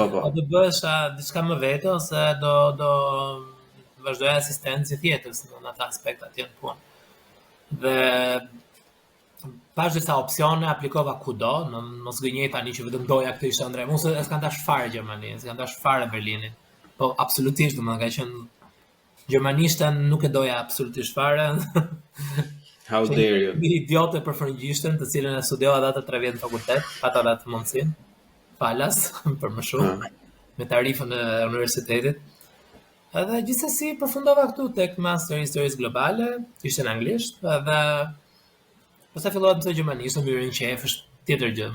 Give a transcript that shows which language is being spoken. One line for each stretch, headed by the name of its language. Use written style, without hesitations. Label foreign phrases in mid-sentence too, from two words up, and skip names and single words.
Albanian: O do bëhesh diçka më vete ose do vazhdoj asistencë tjetër në atë aspekt atje në punë. Dhe pash disa opsione, aplikova kudo, mos gënjej tani që vetëm doja këtë ishte ëndrrem. Unë s'kam dash fare Gjermaninë, s'kam dash fare Berlinin. Po absolutisht, domethënë ka qenë gjermanishtën nuk e doja absolutisht fare.
English: How dare you?
Albanian: Një idiote për frëngjishtën, të cilën e studiova atë 3 vjet në fakultet, pata atë mundësinë. Falas për më shumë me tarifën e universitetit. Edhe gjithsesi përfundova këtu tek Master Historisë Globale, ishte në anglisht, edhe pastaj fillova të mësoj gjermanisht, më hyrin qef, është tjetër gjë.